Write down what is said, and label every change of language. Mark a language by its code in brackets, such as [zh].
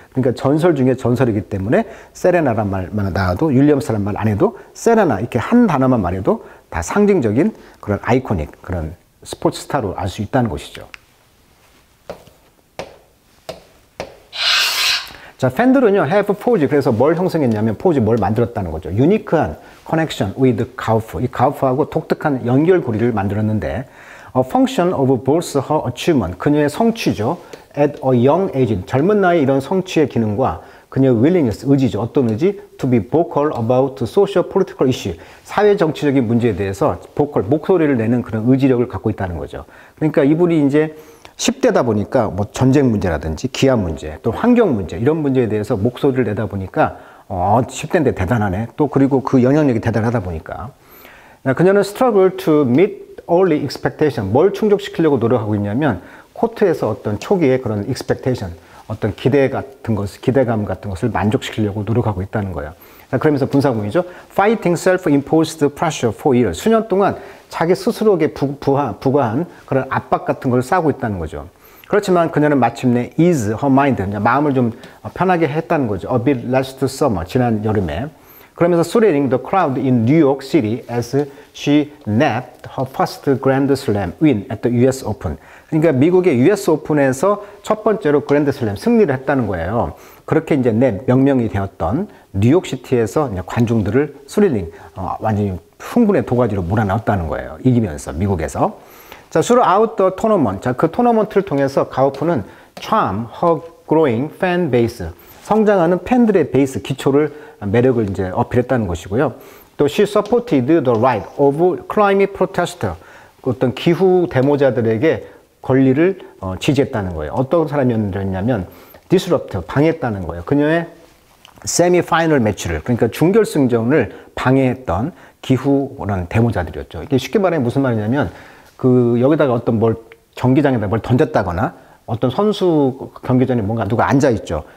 [ko] 그러니까 전설 중에 전설이기 때문에 세레나란 말만 나와도, 윌리엄스란 말 안 해도 세레나 이렇게 한 단어만 말해도 다 상징적인 그런 아이코닉, 그런 스포츠 스타로 알 수 있다는 것이죠. 자, 팬들은요, [en] have forged. [ko] 그래서 뭘 형성했냐면, forged 뭘 만들었다는 거죠. 유니크한 [en] connection with [ko] 가우프. 이 가우프하고 독특한 연결고리를 만들었는데, [en] a function of both her achievement. [ko] 그녀의 성취죠. [en] at a young age. [ko] 젊은 나이에 이런 성취의 기능과 그녀의 willingness, 의지죠. 어떤 의지? [en] to be vocal about social political issue. [ko] 사회 정치적인 문제에 대해서 vocal, 목소리를 내는 그런 의지력을 갖고 있다는 거죠. 그러니까 이분이 이제 10대다 보니까 뭐 전쟁 문제라든지 기아 문제, 또 환경 문제, 이런 문제에 대해서 목소리를 내다 보니까 10대인데 대단하네. 또 그리고 그 영향력이 대단하다 보니까. 그녀는 [en] struggle to meet early expectation. [ko] 뭘 충족시키려고 노력하고 있냐면 코트에서 어떤 초기의 그런 expectation, 어떤 기대감 같은 것을 만족시키려고 노력하고 있다는 거예요. 그러면서 분사구문이죠. [en] Fighting self-imposed pressure for years. [ko] 수년 동안 자기 스스로에게 부과한 그런 압박 같은 걸 쌓고 있다는 거죠. 그렇지만 그녀는 마침내 [en] ease her mind, [ko] 마음을 좀 편하게 했다는 거죠. [en] A bit last summer, [ko] 지난 여름에. 그러면서 [en] thrilling the crowd in New York City as she nabbed her first Grand Slam win at the US Open. [ko] 그러니까 미국의 US 오픈에서 첫 번째로 그랜드 슬램 승리를 했다는 거예요. 그렇게 이제 명명이 되었던 뉴욕시티에서 관중들을 스릴링, 완전히 흥분의 도가지로 몰아넣었다는 거예요. 이기면서, 미국에서. [en] 자, throughout the tournament. [ko] 자, 그 토너먼트를 통해서 가우프는 [en] charm her growing fan base. [ko] 성장하는 팬들의 베이스, 기초를, 매력을 이제 어필했다는 것이고요. 또 [en] she supported the right of climate protester. [ko] 어떤 기후 데모자들에게 권리를 지지했다는 거예요. 어떤 사람이었냐면 disruptor, 방해했다는 거예요. 그녀의 세미파이널 매치를, 그러니까 중결승전을 방해했던 기후라는 데모자들이었죠. 이게 쉽게 말하면 무슨 말이냐면 여기다가 어떤 경기장에다 뭘 던졌다거나 어떤 선수 경기장에 뭔가 누가 앉아있죠.